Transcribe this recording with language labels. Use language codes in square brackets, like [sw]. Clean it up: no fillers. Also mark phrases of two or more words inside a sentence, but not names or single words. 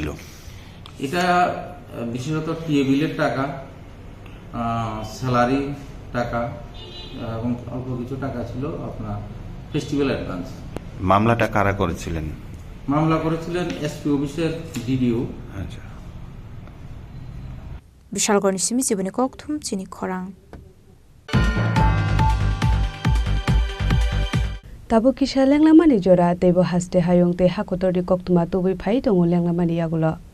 [bn] এটা বিশেষত টিএবিলের টাকা স্যালারি টাকা এবং অল্প কিছু টাকা ছিল আপনার [en] festival advance [bn] মামলাটা কারা করেছিলেন মামলা করেছিলেন এসপি অফিসের ডিডিও আচ্ছা [trp] বিশালগড় সিমি জীবনী ককথুম চিনি খরাং Tabo kisha lenglamani jora tebo haste hayong te hakotori koktuma tobi phai tongo lenglamani yagulo